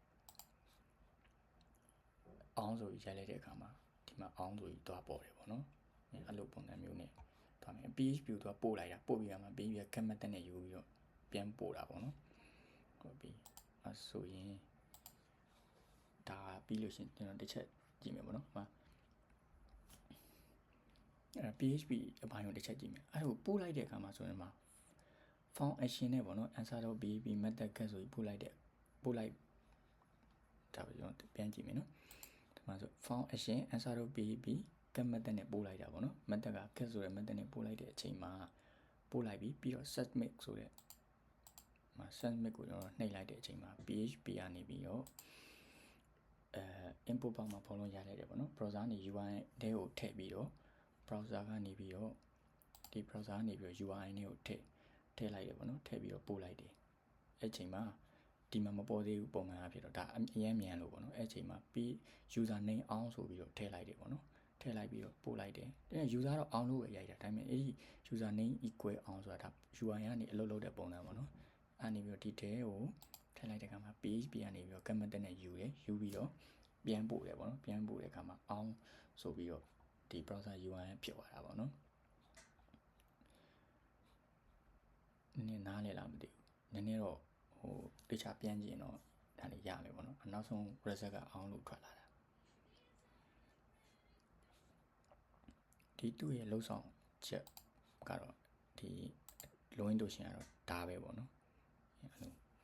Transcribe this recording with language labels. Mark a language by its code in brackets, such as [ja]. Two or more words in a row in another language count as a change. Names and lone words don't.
[my] အောင်ဆိုပြီးရိုက်လိုက်တဲ့အခါမှာဒီမှာအောင်ဆိုပြီးသွားပေါ်တယ်ပေါ့နော်။အဲ့လိုပုံစံမျိုးနဲ့သွားမယ် PHP ကိုသူကပို့လိုက်တာပို့ပြီးတော့မှ PHP က command တက်နဲ့ယူပြီးတော့ပြန်ပို့တာပေါ့နော်ဟုတ်ပြီအဲ့ဆိုရင်ဒါပြီးလို့ရှိရင်ကျွန်တော်တစ်ချက်ကြည့်မယ်ပေါ့နော်ဟာ PHP အပိုင်းကိုတစ်ချက်ကြည့်မယ်အဲ့ဒါကိုပို့လိုက်တဲ့အခါမှာဆိုရင်မှာ [en] found action [my] နဲ့ပေါ့နော် answer.php method ကဆိုပြီးပို့လိုက်ဒါပဲကျွန်တော်ပြန်ကြည့်မယ်နော်ဒီမှာဆို [en] found action answer.php get method [my] နဲ့ပို့လိုက်တာပေါ့နော် method က get ဆိုတဲ့ method နဲ့ပို့လိုက်တဲ့အချိန်မှာပို့လိုက်ပြီးတော့ submit ဆိုတဲ့submit ကိုကျွန်တော်နှိပ်လိုက်တဲ့အချိန်မှာ PHP ကနေပြီးတော့ input box မှာဖော်လို့ရလိုက်တယ်ပေါ့နော် browser နေ UI တဲကိုထည့်ပြီးတော့ browser ကနေပြီးတော့ဒီ browser ကနေပြီးတော့ UI နဲ့ကိုထည့်လိုက်တယ်ပေါ့နော်ထည့်ပြီးတော့ပို့လိုက်တယ်အဲ့အချိန်မှာဒီ မှာမပေါ်သေးဘူးပုံမှန်အဖြစ်တော့ဒါအရင်မြန်လို့ပေါ့နော်အဲ့အချိန်မှာ [en] user name [my] အောင်ဆိုပြီးတော့ထည့်လိုက်တယ်ပေါ့နော်ထည့်လိုက်ပြီးတော့ပို့လိုက်တယ်တဲ့ user တော့အောင်လို့ပဲရိုက်တာဒါပေမဲ့အဲ့ဒီ [en] user name equal [my] အောင်ဆိုတာဒါ UI ကနေအလုပ်လုပ်တဲ့ပုံစံပေါ့နော်အဲ့နေပြီးတော့ဒီတဲကိုထည့်လိုက်တဲ့အခါမှာ PHP ကနေပြီးတော့ command နဲ့ယူတယ်ယူပြီးတော့ပြန်ပို့တယ်ပေါ့နော်ပြန်ပို့တဲ့အခါမှာအောင်ဆိုပြီးတော့ဒီ [en] browser UI [my] ဖြစ်သွားတာပေါ့နော် နည်းနည်းနားလည်လားမသိဘူးနည်းနည်းတော့တခြားပြန်ကြည့်ရင်တော့ဒါလေးရမယ်ပေါ့နော်နောက်ဆုံး result ကအောင်လို့ထွက်လာတာဒီသူ့ရဲ့လှုပ်ဆောင်ချက်ကတော့ဒီ login တို့ရှင်ကတော့ဒါပဲပေါ့နော်အဲ့လို